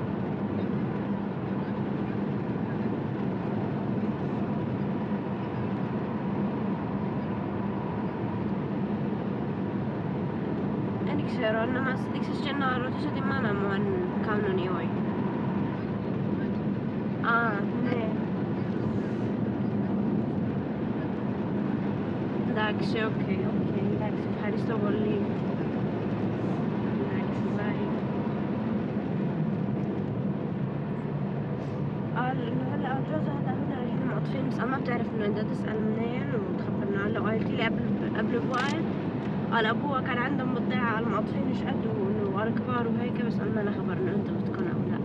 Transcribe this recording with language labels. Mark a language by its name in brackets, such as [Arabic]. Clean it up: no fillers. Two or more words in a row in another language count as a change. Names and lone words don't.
[Greek] Δεν ξέρω, να μας δείξεις και να ρωτήσω τη μάνα μου αν κάνουν ή όχι. Α, ναι. Εντάξει, οκ, εντάξει, ευχαριστώ πολύ. Εντάξει, bye. [Arabic] الجوزة هذا هنا احنا مقطفين بس ما بتعرف انه انت تسأل منين وتخبرنا. هلا قالت لي قبل بوقت قال ابوها كان عندهم بضيعة على المقطفين ايش قد وانه على كبار وهيك بس قلنا لا خبرنا انت بدكم او لا.